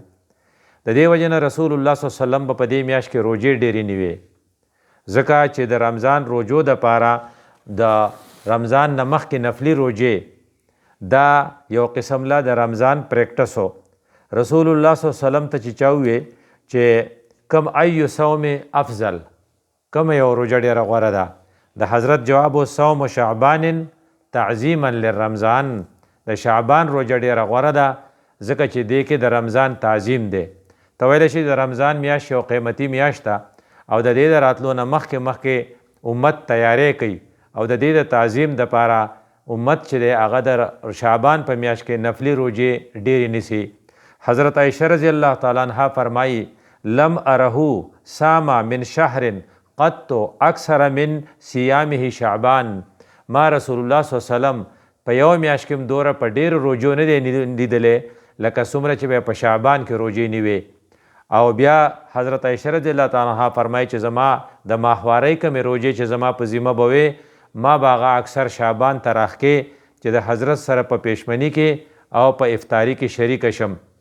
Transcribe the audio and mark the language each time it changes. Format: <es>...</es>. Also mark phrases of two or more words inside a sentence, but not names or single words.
<ps>د دې وجې نه رسول الله</ps> <ar>صلی الله علیه وسلم</ar> <ps>په دې میاشت کې روژې ډېرې نیوې، ځکه چې د رمضان روژو دپاره د رمضان نه مخکې نفلي روژې دا یو قسم له د رمضان پریکټس و. رسول الله</ps> <ar>صلی الله علیه وسلم</ar> <ps>ته چې چا ووې چې</ps> <ar>کم ایو صوم افضل،</ar> <ps>کم یو روژه ډېره غوره ده؟ د حضرت جواب و</ps> <ar>صوم شعبان تعظیما للرمضان.</ar> <ps>د شعبان روژه ډېره غوره ده ځکه چې دې کې د رمضان تعظیم دی. ته ویلی شي د رمضان میاشت یو قیمتي میاشت ده او د دې د راتلو نه مخکې امت تیاری کوي او د دې د تعظیم دپاره امت چې دی هغه د شعبان په میاشت کې نفلي روژې ډېرې نیسي. حضرت عایشه</ps> <ar>رضی الله تعالی عنها</ar> <ps>فرمایي</ps> <ar>لم اره سام من شهر قط اکثر من صیامه شعبان.</ar> <ps>ما رسول الله</ps> <ar>صلی الله علیه وسلم</ar> <ps>په یو میاشت کې دوره په ډېرو روژو نه دی لیدلی لکه څومره چې به په شعبان کې روژې نیوې. او بیا حضرت عایشه</ps> <ar>رضی الله تعالی عنها</ar> <ps>فرمایي چې زما د ماهوارۍ کمې روژې چې زما په ذمه به وې ما به هغه اکثر شعبان ته راښکې چې د حضرت سره په پیشمني کې او په افطاري کې شریکه شم.</ps>